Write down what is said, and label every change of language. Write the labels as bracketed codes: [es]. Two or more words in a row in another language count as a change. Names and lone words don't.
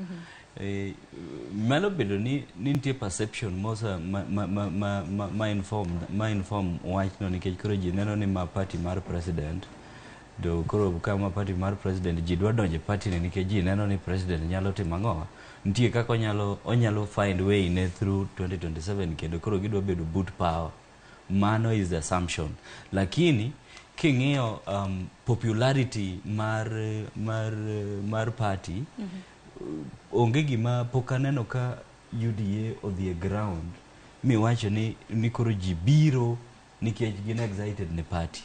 [luo] Malo bedo ni nitie perception mosa ma inform wach no nikech koro ji neno ni ma party mar president do koro kama party mar president ji dwa donje party ni nikech ji neno ni president nyalo timo ang'o, nitie kaka onyalo [en] find way [luo] ne through 2027 kendo koro gidwa bedo [en] boot power. Mano is the assumption, [luo] lakini king'iyo popularity mar party onge gima pok aneno ka UDA odhi e ground mi wacho ni koro ji biro nikech gin excited ne party.